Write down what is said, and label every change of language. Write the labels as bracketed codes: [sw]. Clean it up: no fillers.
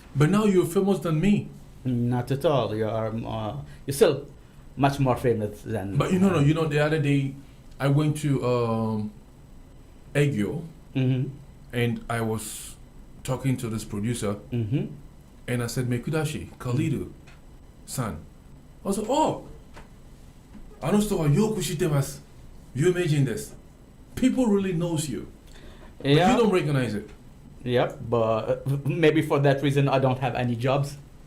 [en] But now you're famous than me. Not at all. You're still much more famous than. But you know, the other day, I went to Egyo, Mm-hmm. and I was talking to this producer, Mm-hmm. and I said, Mekudashi, Kalidu, san. I was like, oh, [ja] あの人はよく知ってます。有名人です。 [en] People really knows you, but you don't recognize it. Yep, but maybe for that reason I don't have any jobs.